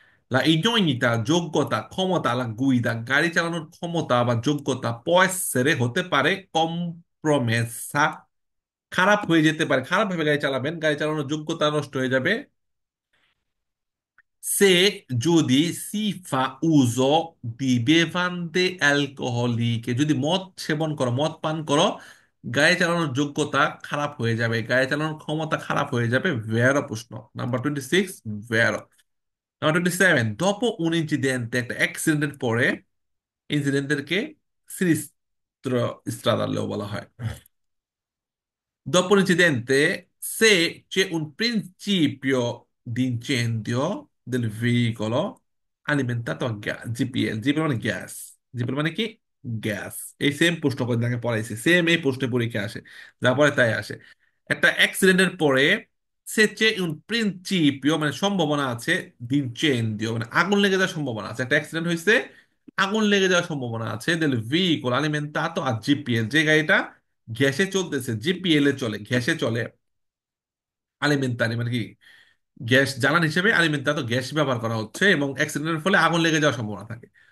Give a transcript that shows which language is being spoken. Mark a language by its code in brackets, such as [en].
[it] La idoneità, [bn] যোগ্যতা, ক্ষমতা, [it] la guida, [bn] গাড়ি চালানোর ক্ষমতা বা যোগ্যতা, [it] può essere [bn] হতে পারে compromessa, খারাপ হয়ে যেতে পারে, খারাপ ভাবে গাড়ি চালাবেন, গাড়ি চালানোর যোগ্যতা নষ্ট হয়ে যাবে se যদি [it] si fa uso di bevande alcoholiche, [bn] যদি মদ সেবন করো, মদ পান করো, গাড়ি চালানোর যোগ্যতা খারাপ হয়ে যাবে, গাড়ি চালানোর ক্ষমতা খারাপ হয়ে যাবে। ভেরো প্রশ্ন number 26, ভেরো। Number 27, [it] dopo un incidente, [bn] একটা অ্যাক্সিডেন্টের পরে, ইনসিডেন্টেরকে [it] সিনিস্ত্র stradale [bn] বলা হয়। [it] Dopo l'incidente, se c'è un principio di incendio del veicolo alimentato a gas, GPL, [bn] GPL মানে গ্যাস, GPL মানে কি, গ্যাস। এই সেম প্রশ্ন কয়েকদিন আগে পড়াইছে, সেম এই প্রশ্নে পরীক্ষা আসে, যা পরে তাই আসে। একটা অ্যাক্সিডেন্টের পরে [it] সে c'è un principio [bn] মানে সম্ভাবনা আছে, [it] di incendio [bn] মানে আগুন লেগে যাওয়ার সম্ভাবনা আছে, একটা অ্যাক্সিডেন্ট হয়েছে, আগুন লেগে যাওয়ার সম্ভাবনা আছে, [it] del veicolo alimentato a GPL, [bn] যে গাড়িটা গ্যাসে চলতেছে, জিপিএল এ চলে, গ্যাসে চলে, আলিমেন্তারি মানে কি, গ্যাস জ্বালানি হিসেবে আলিমেন্তাতো গ্যাস ব্যবহার করা হচ্ছে, এবং অ্যাক্সিডেন্টের ফলে আগুন লেগে যাওয়ার সম্ভাবনা থাকে।